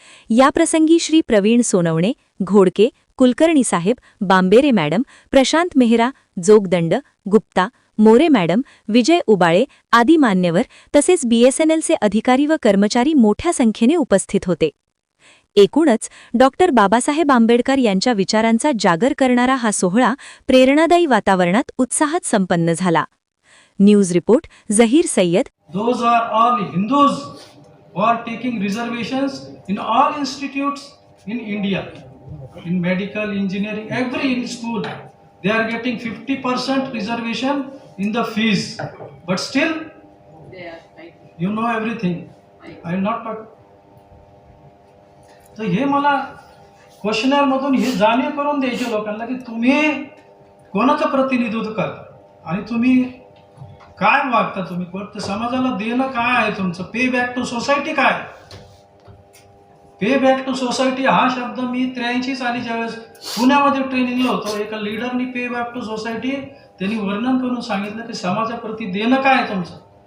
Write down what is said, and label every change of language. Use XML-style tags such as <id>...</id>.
<mr>याप्रसंगी श्री प्रवीण सोनवणे, घोडके, कुलकर्णी साहेब, बांबेरे madam, Prashant Mehra, Jogdand, Gupta, More madam, विजय उबाळे आदी मान्यवर तसेच BSNLचे अधिकारी व कर्मचारी मोठ्या संख्येने उपस्थित होते. एकूणच डॉक्टर बाबासाहेब आंबेडकर यांच्या विचारांचा जागर करणारा हा सोहळा प्रेरणादायी वातावरणात उत्साहात संपन्न झाला. News report Zaheer Syed.</mr> <en>Those are all Hindus who are taking reservations in all institutes in India, in medical, engineering, every school. They are getting 50% reservation in the fees. But still, you know everything. I am not talking.</en> <mr>तर हे मला questionnaire मधून हे जाणीव करून द्यायचे लोकांना की तुम्ही कोणाचं प्रतिनिधित्व करता आणि तुम्ही काय वागता, तुम्ही कोणत्या समाजाला देणं काय आहे तुमचं. पे बॅक टू सोसायटी काय. पे बॅक टू सोसायटी हा शब्द मी 83 साली ज्यावेळेस पुण्यामध्ये ट्रेनिंगला होतो, एका लीडरनी पे बॅक टू सोसायटी त्यांनी वर्णन करून सांगितलं की समाजाप्रती देणं काय आहे तुमचं.</mr>